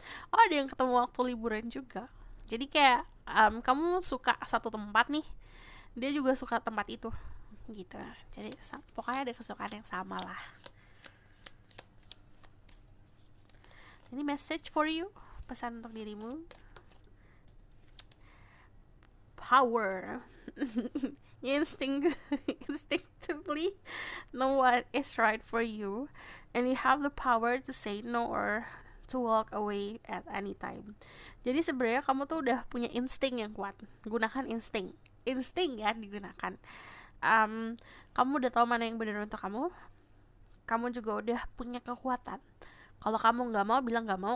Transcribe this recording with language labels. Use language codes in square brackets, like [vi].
[id] Oh, ada yang ketemu waktu liburan juga. Jadi kayak kamu suka satu tempat nih, dia juga suka tempat itu gitu. Jadi pokoknya ada kesukaan yang sama lah. Ini [en] message for you, [id] pesan untuk dirimu. [en] Power. Instinctively know what is right for you, and you have the power to say no or to walk away at any time. [id] Jadi sebenarnya kamu tuh udah punya insting yang kuat. Gunakan insting ya, digunakan. Kamu udah tahu mana yang benar untuk kamu. Kamu juga udah punya kekuatan. Kalau kamu nggak mau, bilang nggak mau.